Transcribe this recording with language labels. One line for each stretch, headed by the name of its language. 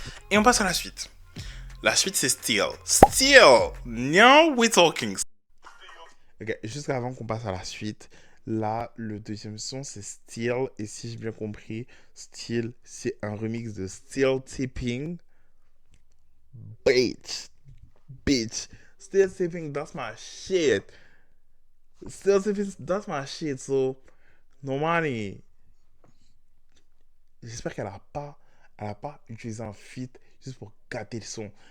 French: Et on passe à la suite. La suite, c'est Still. Still!
English: Now we're talking.
French: Ok, juste avant qu'on passe à la suite, là, le deuxième son, c'est Still. Et si j'ai bien compris, Still, c'est un remix de Still Tipping.
English: Bitch. Still Tipping, that's my shit. Still Tipping, that's my shit.
French: So, Normani, j'espère qu'elle a pas utilisé un feat juste pour gâter le son.